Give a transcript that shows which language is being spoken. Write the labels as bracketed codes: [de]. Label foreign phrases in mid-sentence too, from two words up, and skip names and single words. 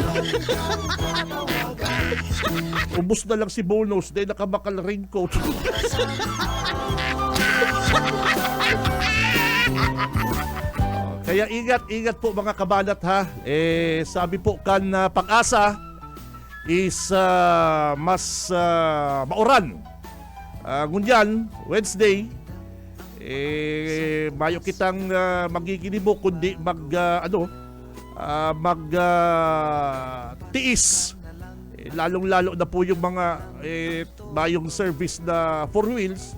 [bik] Ubus na lang si bonus dahil nakabakal raincoat. [tl] Kaya ingat po mga kabalat ha. [bik] Sabi po kan Pag-asa is mas mauran. Ngunyan, Wednesday, mayo kitang magiginibo kundi tiis. [tl] Lalong-lalo na po yung mga mayong service na 4 wheels.